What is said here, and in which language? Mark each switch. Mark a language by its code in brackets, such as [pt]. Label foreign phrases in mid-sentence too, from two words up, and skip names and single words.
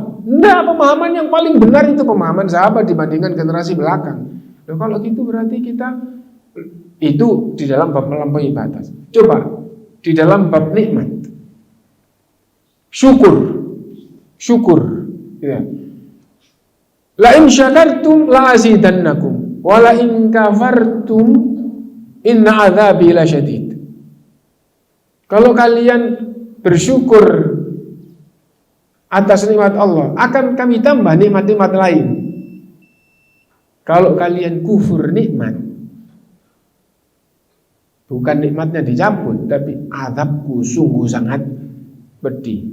[id] Enggak, pemahaman yang paling benar itu pemahaman sahabat dibandingkan generasi belakang. Nah, kalau gitu berarti kita itu di dalam bab melampaui batas. Coba di dalam bab nikmat, syukur, ya. [ar] لئن شكرتم لأزيدنكم ولئن كفرتم إن عذابي لشديد. [id] Kalau kalian bersyukur atas nikmat Allah, akan kami tambah nikmat-nikmat lain. Kalau kalian kufur nikmat, bukan nikmatnya dicabut, tapi azabku sungguh sangat pedih.